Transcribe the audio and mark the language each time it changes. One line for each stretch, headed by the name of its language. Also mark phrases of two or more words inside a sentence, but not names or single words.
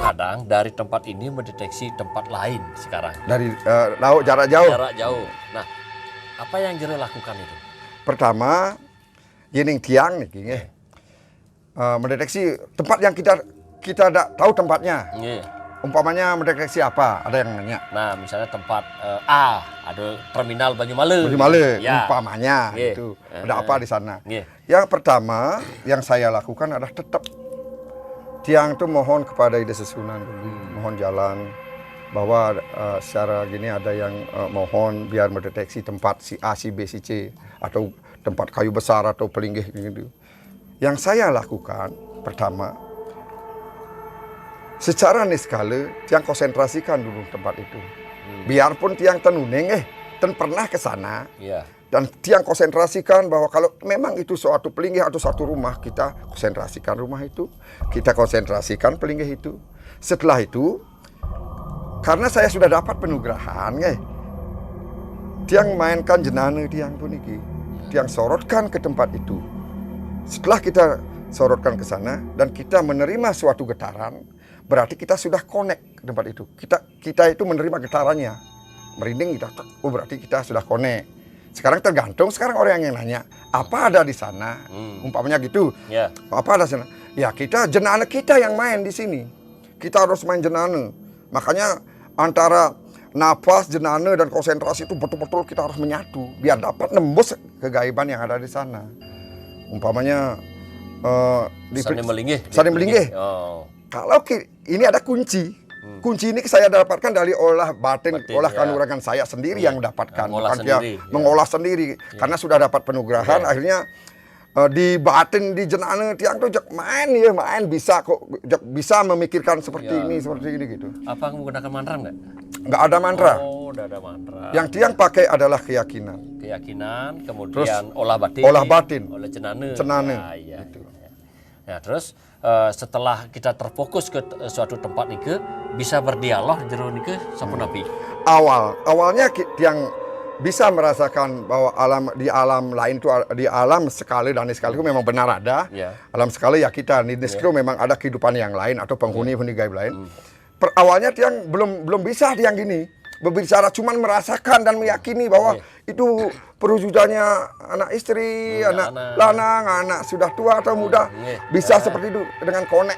Indonesian: sekarang dari tempat ini mendeteksi tempat lain sekarang. Dari laut jarak jauh. Jarak jauh. Nah, apa yang Jero lakukan itu? Pertama, yening tiang nih, mendeteksi tempat yang kita tidak tahu tempatnya. Umpamanya mendeteksi apa? Ada yang nanya. Nah, misalnya tempat A, ada terminal Banyumale. Banyumale, Ya. umpamanya itu. Ada apa di sana? Yang pertama yang saya lakukan adalah tetap tiang itu mohon kepada Ide Sesunan dulu, mohon jalan bahwa secara gini ada yang mohon biar mendeteksi tempat si A, si B, si C atau tempat kayu besar atau pelinggih gitu. Yang saya lakukan pertama, secara niskala tiang konsentrasikan dulu tempat itu. Biarpun
Balinese: tiang tenuneng ten
Indonesian: pernah ke sana. Dan tiang konsentrasikan bahwa kalau memang itu suatu pelinggih atau satu rumah, kita konsentrasikan rumah itu, kita konsentrasikan pelinggih itu. Setelah itu, karena saya sudah dapat penugrahan, tiang mainkan jenana
Balinese: tiang pun iki,
Indonesian: tiang sorotkan ke tempat itu. Setelah kita sorotkan ke sana dan kita menerima suatu getaran, berarti kita sudah connect ke tempat itu. Kita itu menerima getarannya, merinding kita, oh berarti kita sudah connect. Sekarang tergantung, sekarang orang yang nanya, apa ada di sana? Umpamanya gitu, apa ada di sana? Ya kita, jenana kita yang main di sini. Kita harus main jenana. Makanya antara nafas, jenana, dan konsentrasi itu betul-betul kita harus menyatu. Biar dapat nembus kegaiban yang ada di sana. Umpamanya saling melinggih. Saling melinggih. Kalau ini ada kunci. Kunci ini saya dapatkan dari olah batin olah kanuragan saya sendiri yang dapatkan. Mengolah sendiri. Karena sudah dapat penugrahan, akhirnya di batin, di jenana tiang tuh main bisa kok, bisa memikirkan seperti ini gitu. Apa menggunakan mantra enggak? Enggak ada mantra. Oh, enggak ada mantra. Yang tiang pakai adalah keyakinan. Keyakinan, kemudian Terus, olah batin. Oleh jenana. Gitu. Ya, terus setelah kita terfokus ke suatu tempat nike, bisa berdialog
Balinese: jero nike sampun api.
Indonesian: Awalnya tiang bisa merasakan bahwa di alam lain itu, di alam sekali dan sekali itu memang benar ada. Alam sekali ya kita di itu memang ada kehidupan yang lain atau penghuni gaib lain. Awalnya tiang belum bisa tiang gini berbicara, cuman merasakan dan meyakini bahwa itu perwujudannya anak istri, anak lanang, anak sudah tua atau muda, bisa seperti itu dengan connect.